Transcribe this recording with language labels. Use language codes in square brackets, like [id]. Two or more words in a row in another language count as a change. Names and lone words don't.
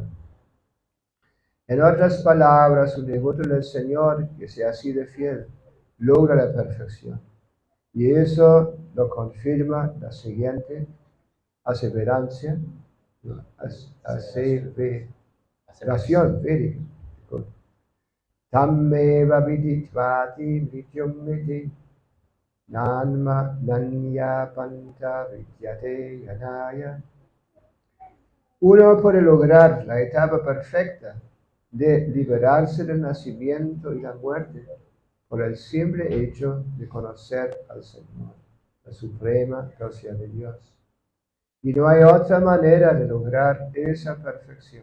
[es] En otras palabras, un devoto del Señor que sea así de fiel logra la perfección. Y eso lo confirma la siguiente aseverancia, ¿no? Aseveración védica. [sa] Tammeva vidittvati mrityum iti nanya panta vidyate yanaya. [es] Uno puede lograr la etapa perfecta de liberarse del nacimiento y la muerte por el simple hecho de conocer al Señor, la suprema gracia de Dios. Y no hay otra manera de lograr esa perfección.